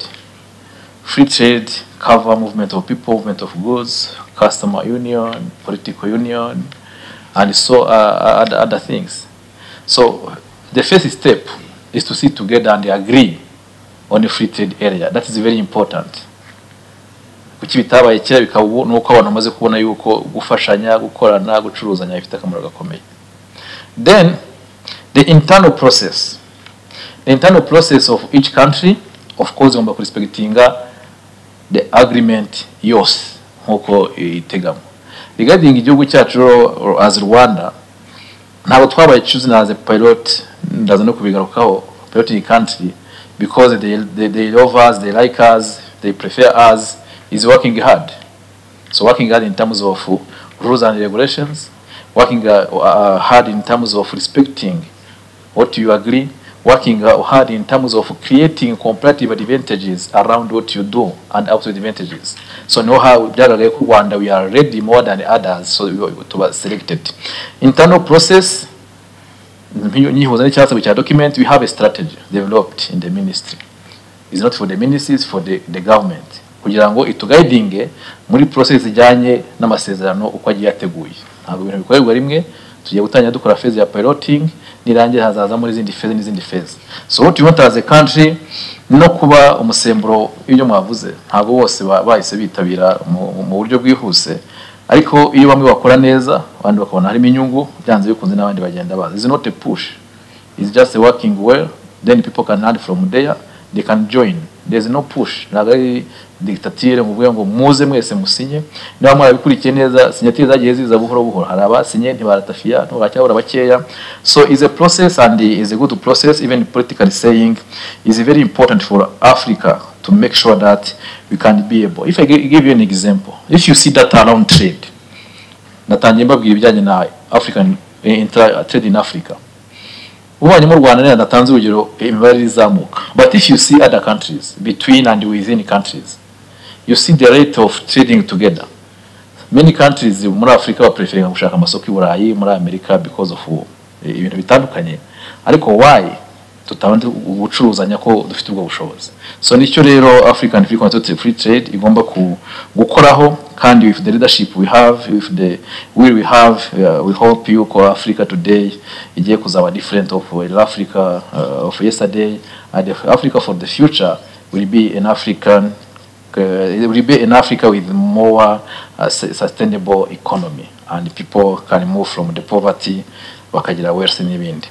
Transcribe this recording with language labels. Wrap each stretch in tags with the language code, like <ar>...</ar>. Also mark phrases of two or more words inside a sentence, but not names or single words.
<en>Free trade cover movement of people, movement of goods, customer union, political union, and so other things. So the first step is to sit together and agree on a free trade area. That is very important.</en> <rw>Kuki bitabaye kera bikaba nuko abantu bamaze kubona yuko gufashanya, gukorana, gucuruzanya bifite akamaro gakomeye.</rw> <en>Then the internal process. The internal process of each country, of course,</en> <rw>ngomba kurespectinga</rw> <en>the agreement</en> <rw>yose nkuko itegamo.</rw> <en>Regarding</en> <rw>igihugu cyacu</rw> <en>as Rwanda,</en> <rw>ntabwo twabaye</rw> <en>chosen as a pilot,</en> <rw>ndaza no kubigarukaho,</rw> <en>piloting country, because they love us, they like us, they prefer us, is working hard. So working hard in terms of rules and regulations, working hard in terms of respecting what you agree, working hard in terms of creating comparative advantages around what you do and absolute advantages. So know how Rwanda we are ready more than others, so to be selected. Internal process, which are document, we have a strategy developed in the ministry. It's not for the ministry, it's for the government.</en> <rw>Kugira ngo ituguidinge muri process ijyanye n'amasezerano uko agiye yateguye. Ntabwo ibintu bikorerwa rimwe, tugiye gutanya dukora phase ya piloting nirangiye hazaza muri izindi phase.</rw> <en>So what you want as a country</en> <rw>no kuba umusemburo ibyo mwavuze ntabwo bose bahise bitabira mu buryo bwihuse, ariko iyo bamwe bakora neza abandi bakabona harimo inyungu byanze bikunze n'abandi bagenda baza.</rw> <en>It's not a push, it's just working well, then people can add from there, they can join. There's no push,</en> <rw>ntabwo ari dictature ngo muze mwese musinye. Niba mwabikurikiye neza sinyatire zagiye ziza buhoro buhoro, hari abasinye ntibaratafiya ntibacyabura bakeya.</rw> <en>So is a process, and is a good process, even politically saying is very important for Africa to make sure that we can be able. If I give you an example, if you see data around trade,</en> <rw>natangiye mbabwira ibijyanye na</rw> <en>African trade in Africa,</en> <rw>ubanye mu Rwanda natanze urugero imibare izamuka.</rw> <en>But if you see other countries, between and within countries, you see the rate of trading together. Many countries</en> <rw>muri Africa ba prefer gushaka amasoko i Burayi, muri America,</rw> <en>because of</en> <rw>ibintu bitandukanye. Ariko why tutabandi ubucuruzanya ko dufite ubwo bushobozi?</rw> <en>So</en> <rw>nicyo rero African Free Trade igomba gukoraho, kandi</rw> <en>with the leadership we have, with the will we have, we hope you call Africa today</en> <rw>igiye kuzaba</rw> <en>different of Africa of yesterday, and Africa for the future will be an African it will be in Africa with more sustainable economy, and people can move from the poverty</en> <rw>bakagira wealth n'ibindi.</rw>